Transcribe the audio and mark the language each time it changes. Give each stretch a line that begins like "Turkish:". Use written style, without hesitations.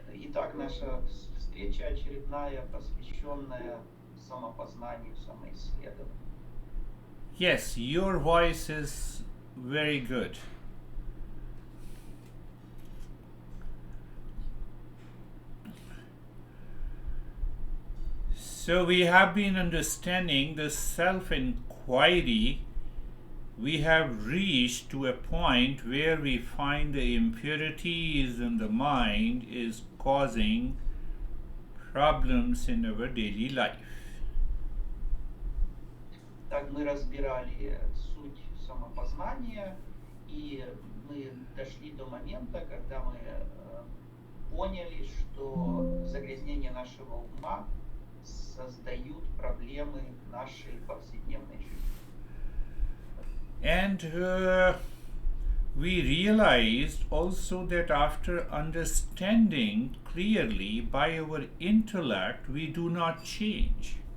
Russian: Итак, наша встреча очередная, посвященная самопознанию, самоисследованию.
English: Yes, your voice is very good. So, we have been understanding the self inquiry. We have reached to a point where we find the impurities in the mind is causing problems in our daily life.
Russian: Так мы разбирали суть самопознания, и мы дошли до момента, когда мы поняли, что загрязнение нашего ума создают проблемы в нашей повседневной жизни.
English: And we realized also that after understanding clearly by our intellect, we do not change.